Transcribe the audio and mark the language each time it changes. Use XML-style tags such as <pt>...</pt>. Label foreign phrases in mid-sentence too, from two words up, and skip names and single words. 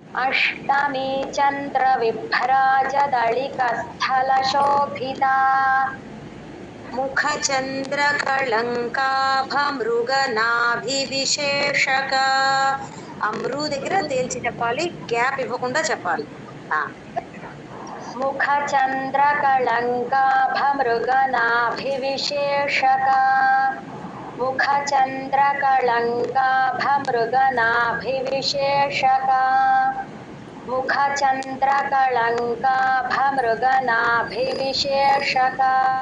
<sa>अष्टमी चन्द्रविभ्राजदलिकस्थलशोभिता</sa> <te>ముఖచంద్రకళంకాభమృగనాభివిశేషక అమృ దగ్గర తేల్చి చెప్పాలి, గ్యాప్ ఇవ్వకుండా చెప్పాలి.</te> <sa>मुखचन्द्रकलङ्काभमृगनाभिविशेषका मुखचन्द्रकलङ्काभमृगनाभिविशेषका मुखचन्द्रकलङ्काभमृगनाभिविशेषका</sa>